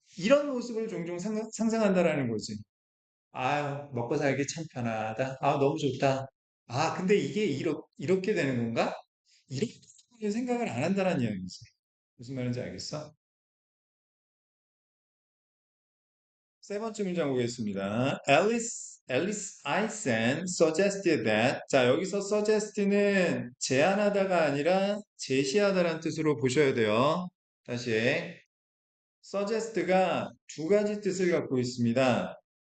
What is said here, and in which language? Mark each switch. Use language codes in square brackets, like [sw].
[ko] 이런 모습을 종종 상상한다라는 거지. 아유, 먹고 살기 참 편하다. 아, 너무 좋다. 아, 근데 이게 이렇게 되는 건가? 이렇게 생각을 안 한다는 이야기지. 무슨 말인지 알겠어? 세 번째 문장 보겠습니다. [en] Alice Isen suggested that. [ko] 자, 여기서 suggest는 제안하다가 아니라 제시하다라는 뜻으로 보셔야 돼요. 다시. suggest가 두 가지 뜻을 갖고 있습니다.